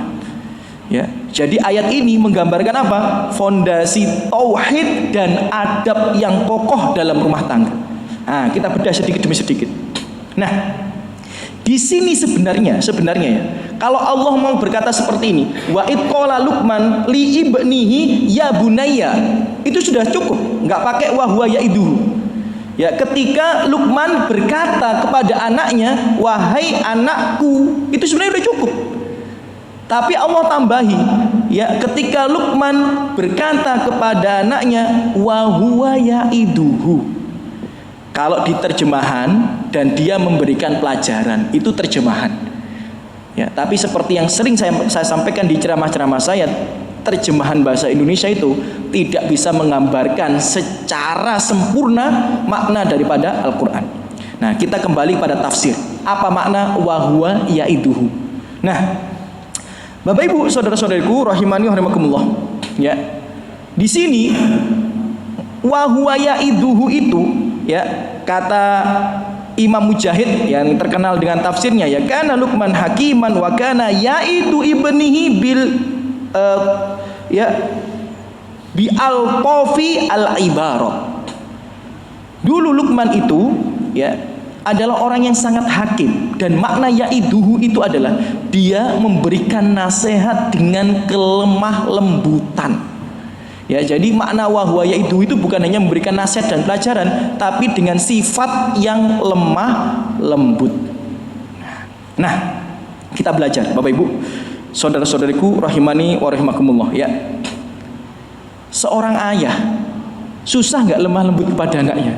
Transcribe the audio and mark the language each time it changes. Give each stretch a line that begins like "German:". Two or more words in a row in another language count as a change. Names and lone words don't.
Indonesian: Ya, jadi ayat ini menggambarkan apa? Fondasi tauhid dan adab yang kokoh dalam rumah tangga. Nah, kita bedah sedikit demi sedikit. Nah, di sini sebenarnya ya, kalau Allah mau berkata seperti ini,
Arabic: وإذ قال لقمان لابنه يا بني,
Indonesian: itu sudah cukup, nggak pakai
Arabic: وهو يعظه.
Indonesian: Ya, ketika Luqman berkata kepada anaknya, wahai anakku, itu sebenarnya sudah cukup. Tapi Allah tambahi, ya, ketika Luqman berkata kepada anaknya,
Arabic: وهو يعظه.
Indonesian: Kalau di terjemahan dan dia memberikan pelajaran, itu terjemahan. Ya, tapi seperti yang sering saya sampaikan di ceramah-ceramah saya, terjemahan bahasa Indonesia itu tidak bisa menggambarkan secara sempurna makna daripada Al-Quran. Nah, kita kembali pada tafsir. Apa makna
Arabic: وهو يعظه?
Indonesian: Nah, Bapak Ibu, saudara-saudariku
Arabic: رحمني ورحمكم الله.
Indonesian: Ya. Di sini
Arabic: وهو يعظه
Indonesian: itu, ya, kata Imam Mujahid yang terkenal dengan tafsirnya,
Arabic: ya, كان لقمان حكيما وكان يعظ ابنه بل بي القافي العبارات.
Indonesian: Dulu Luqman itu, ya, adalah orang yang sangat hakim, dan makna ya'iduhu itu adalah dia memberikan nasihat dengan kelemah lembutan. Ya, jadi makna
Arabic: وهو يعظه
Indonesian: itu bukan hanya memberikan nasihat dan pelajaran, tapi dengan sifat yang lemah lembut. Nah, kita belajar, Bapak Ibu, saudara-saudariku
Arabic: رحمني ورحمكم الله,
Indonesian: ya. Seorang ayah susah nggak lemah lembut kepada anaknya?